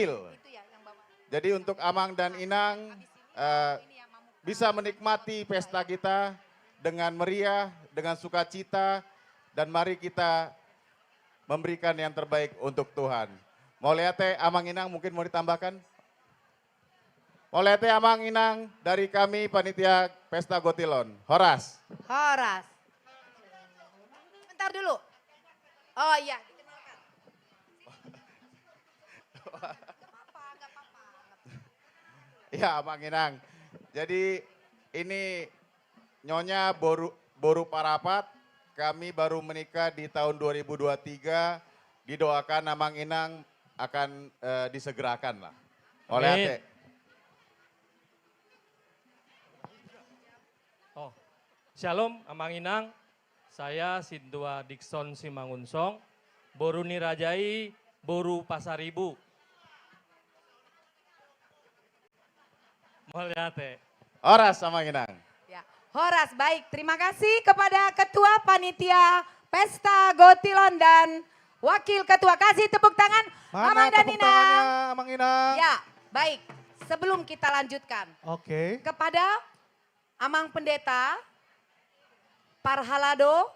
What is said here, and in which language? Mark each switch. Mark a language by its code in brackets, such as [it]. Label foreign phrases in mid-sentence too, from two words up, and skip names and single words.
[id] Jadi untuk Amang dan Inang bisa menikmati pesta kita dengan meriah, dengan sukacita, dan mari kita memberikan yang terbaik untuk Tuhan. Mau lihat Amang Inang mungkin mau ditambahkan? Mau lihat Amang Inang dari kami panitia Pesta Gotilon. Horas. Horas. Bentar dulu. Oh iya, dikenalkan. Ya, Amang Inang. Jadi ini Nyonya Boru Parapat, kami baru menikah di tahun 2023, didoakan Amang Inang akan disegerakan lah. Oleh Ate. Oh, Shalom Amang Inang, saya Sindua Dikson Simangunsong, Boru Nirajai, Boru Pasaribu. Moliate. Horas Amang Inang. Ya. Horas, baik. Terima kasih kepada Ketua Panitia Pesta Gotilon dan Wakil Ketua. Kasih tepuk tangan Amang dan Inang. Amang Inang? Ya, baik. Sebelum kita lanjutkan. Oke. Kepada Amang Pendeta, Parhalado,